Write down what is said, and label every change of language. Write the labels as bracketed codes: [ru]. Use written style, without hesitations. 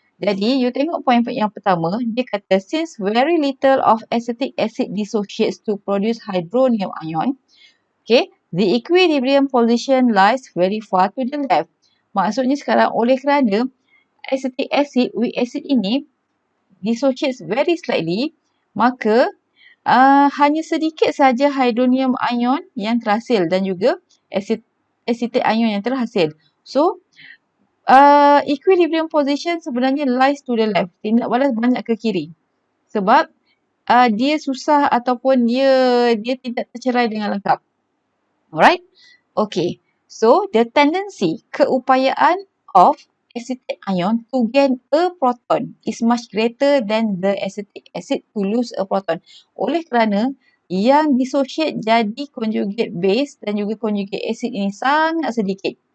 [ms] Jadi, you tengok poin yang pertama, dia kata [en] since very little of acetic acid dissociates to produce hydronium ion, okay, the equilibrium position lies very far to the left. [ms] Maksudnya sekarang oleh kerana acetic acid, weak acid ini [en] dissociates very slightly, [ms] maka hanya sedikit saja hydronium ion yang terhasil dan juga acetate ion yang terhasil. [en] So, equilibrium position sebenarnya lies to the left. [ms] Tindak balas banyak ke kiri. Sebab dia susah ataupun dia tidak tercerai dengan lengkap. [en] Alright? Okay. So, the tendency, keupayaan of acetate ion to gain a proton is much greater than the acetic acid to lose a proton. [ms] Oleh kerana yang dissociate jadi conjugate base dan juga conjugate acid ini sangat sedikit.